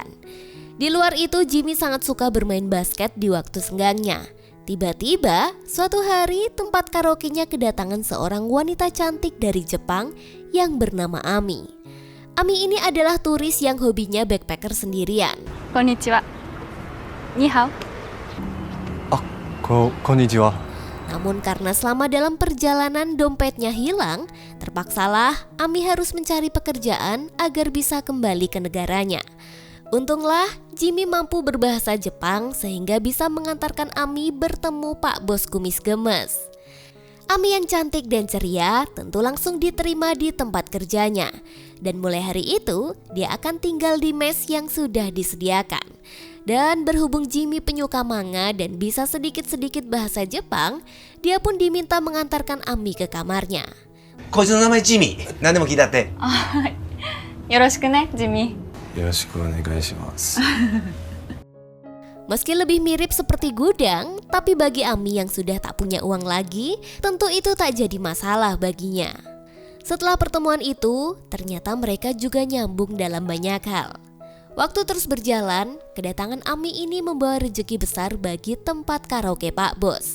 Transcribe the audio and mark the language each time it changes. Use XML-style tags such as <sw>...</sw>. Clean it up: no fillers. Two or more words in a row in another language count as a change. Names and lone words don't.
<id>Di luar itu, Jimmy sangat suka bermain basket di waktu senggangnya. Tiba-tiba, suatu hari tempat karaoke-nya kedatangan seorang wanita cantik dari Jepang yang bernama Ami. Ami ini adalah turis yang hobinya backpacker sendirian. Konnichiwa.</id> <zh>你好.</zh> <id>Konnichiwa. Namun karena selama dalam perjalanan dompetnya hilang, terpaksalah Ami harus mencari pekerjaan agar bisa kembali ke negaranya. Untunglah Jimmy mampu berbahasa Jepang sehingga bisa mengantarkan Ami bertemu Pak Bos kumis gemes. Ami yang cantik dan ceria tentu langsung diterima di tempat kerjanya. Dan mulai hari itu dia akan tinggal di mes yang sudah disediakan. Dan berhubung Jimmy penyuka manga dan bisa sedikit-sedikit bahasa Jepang, dia pun diminta mengantarkan Ami ke kamarnya.</id> <ja>こいつの名前ジミー。何でも聞いたって。よろしくね、ジミー。よろしくお願いします。</ja> <id>Meski lebih mirip seperti gudang, tapi bagi Ami yang sudah tak punya uang lagi, tentu itu tak jadi masalah baginya. Setelah pertemuan itu, ternyata mereka juga nyambung dalam banyak hal. Waktu terus berjalan, kedatangan Ami ini membawa rezeki besar bagi tempat karaoke Pak Bos.</id>